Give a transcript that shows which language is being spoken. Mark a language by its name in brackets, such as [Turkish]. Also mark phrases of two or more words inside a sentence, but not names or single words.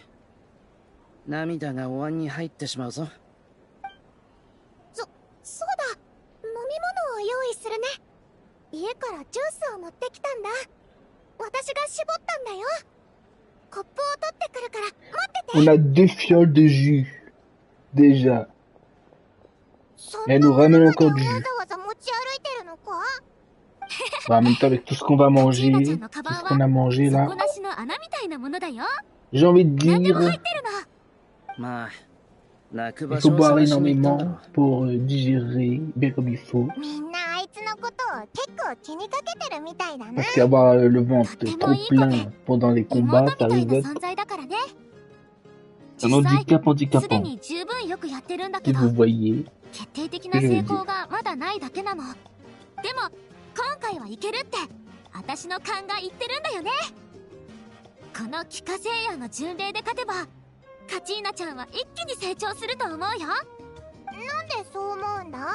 [Japanese] 涙がお椀に入ってしまうぞ。そうだ、飲み物を用意するね。家からジュースを持ってきたんだ。私が絞ったんだよ。コップを取ってくるから待ってて。 [French] On a 2 fioles de jus, déjà. Elle nous ramène encore du jus. [Japanese] わざわざ持ち歩いてるのか。 [French] Bah, en même temps, avec tout ce qu'on va manger, tout ce qu'on a mangé là, [Japanese] 底なしの穴みたいなものだよ。 [French] j'ai envie de [Japanese] 何でも入 [French] dire, [Japanese] ってるの。まあ、泣く場 [French] il [Japanese] 所 [French] faut [Japanese] を [French] boire [Japanese] 探しに行ったんだ [French] énormément [Japanese] ろ [French] pour digérer bien comme il faut. [Japanese] みんなあいつのことを結構気にかけてるみたいだな。 [French] Parce qu'avoir le ventre trop plein pendant les [Japanese] 妹 [French] combats, [Japanese] み [French] ça [Japanese] たい [French] risque [Japanese] な [French] d'être [Japanese] 存在だからね。 [French] Un handicap [Japanese] すで [French] handicapant. [Japanese] に十分よくやってるんだけ [French] Si [Japanese] ど [French] vous voyez. [Japanese] 決定的な成功がまだないだけなの。でも今回はいけるって私の勘が言ってるんだよね。この帰化聖夜の巡礼で勝てばカチーナちゃんは一気に成長すると思うよ。なんでそう思うんだ？